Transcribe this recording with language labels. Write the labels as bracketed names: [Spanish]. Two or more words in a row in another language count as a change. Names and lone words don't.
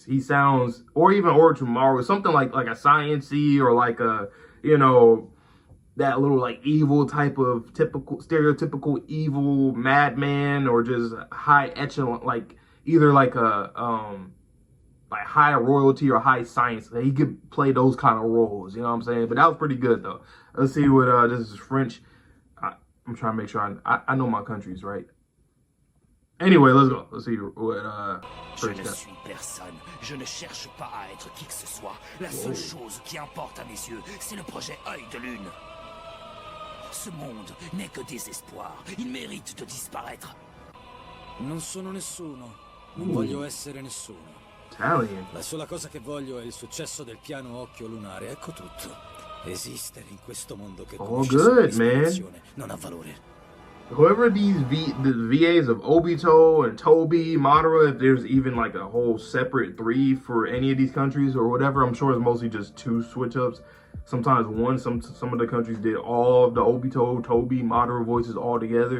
[English] He sounds, or even Orochimaru, something like a Science-y or like a, you know, that little like evil type of stereotypical evil madman, or just high echelon, like either like a like high royalty or high science. He could play those kind of roles, you know what I'm saying? But that was pretty good though. Let's see what this is French. I'm trying to make sure I know my countries, right? Anyway, let's go. Let's see what [French] Je [English] French [French] ne [English] got. [French] suis personne. Je ne cherche pas à être qui que ce soit. La seule chose qui importe à mes yeux, c'est le projet Œil de Lune. Ce monde n'est que désespoir. Il mérite de disparaître. [Italian] Non sono nessuno. Non voglio essere nessuno. Italian. La sola cosa che voglio è il successo del piano Occhio Lunare. Ecco tutto. Esistere in questo mondo che conosce solo disperazione non ha valore. [English] Whoever the VAs of Obito and Tobi, Madara, if there's even like a whole separate 3 for any of these countries or whatever, I'm sure it's mostly just 2 switch-ups. Sometimes one, some of the countries did all of the Obito, Tobi, Madara voices all together.